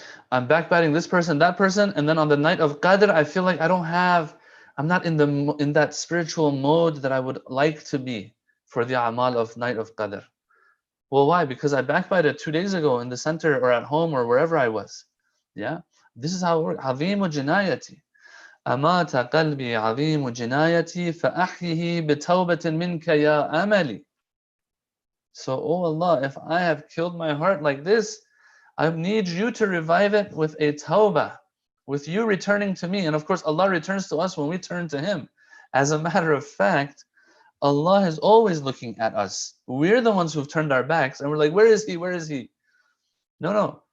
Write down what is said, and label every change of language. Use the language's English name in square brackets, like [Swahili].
[English] I'm backbiting this person, that person, and then on the night of Qadr, I feel like I'm not in that spiritual mode that I would like to be for the amal of night of Qadr. Well, why? Because I backbited 2 days ago in the center or at home or wherever I was. Yeah, this is how it works. [Arabic] عظيم جنايتي أمات قلبي عظيم جنايتي فأحيه بتوبة منك يا أملي. [English] So, oh Allah, if I have killed my heart like this, I need you to revive it with a tawbah, with you returning to me. And of course, Allah returns to us when we turn to Him. As a matter of fact, Allah is always looking at us. We're the ones who've turned our backs and we're like, where is He? Where is He? No.